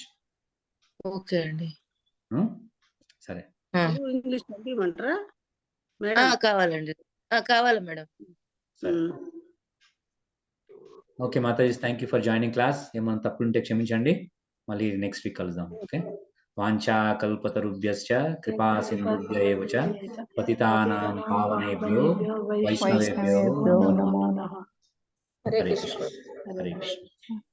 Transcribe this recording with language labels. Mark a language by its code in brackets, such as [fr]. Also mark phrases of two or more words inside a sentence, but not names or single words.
[te] ఓకే అండి. సరే ఇంగ్లీష్ పంపించమంటారా మేడం? కావాలండి, కావాలి మేడం. [en] Okay Mataji, thank you for joining class. [te] ఏమైనా తప్పులుంటే క్షమించండి, మళ్ళీ [en] next week [te] కలుద్దాం. ఓకే. [sa] వాంఛా కల్పతరుభ్యశ్చ కృపా సింధుభ్య ఏవ చ పతితానాం పావనేభ్యో వైష్ణవేభ్యో నమో నమః. హరే హరే కృష్ణ. కృష్ణ. హరే కృష్ణ.